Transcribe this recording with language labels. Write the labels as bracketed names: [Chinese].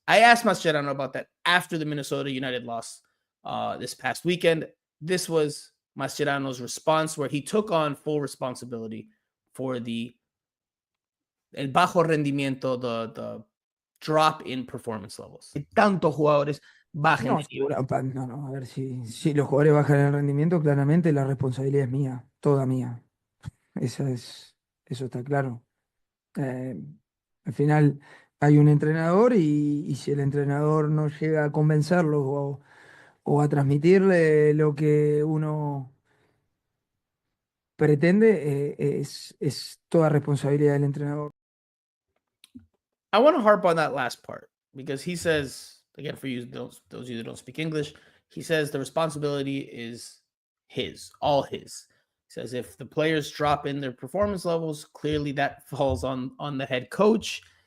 [English] I asked Mascherano about that after the Minnesota United loss this past weekend. This was Mascherano's response, where he took on full responsibility for [Spanish] el bajo rendimiento, [English] the drop in performance levels. [Spanish] Tantos jugadores bajen de nivel. No, a ver, si los jugadores bajan el rendimiento, claramente la responsabilidad es mía, toda mía. Eso está claro. Al final hay un entrenador y si el entrenador no llega a convencerlos o a transmitirle lo que uno pretende, es toda responsabilidad del entrenador. [English] I want to harp on that last part because he says, again, for you, those of you that don't speak English, he says the responsibility is his, all his. He says if the players drop in their performance levels, clearly that falls on the head coach.